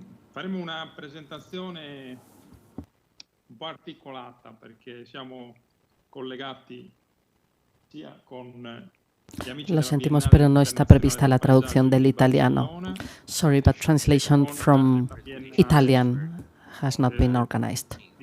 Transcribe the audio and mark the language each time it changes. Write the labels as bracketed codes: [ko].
[it] Faremo una presentazione un po' articolata perché siamo collegati sia con gli amici [es] Lo sentimos, pero no está prevista la traducción del italiano. [en] Sorry, but translation from Italian has not been organized.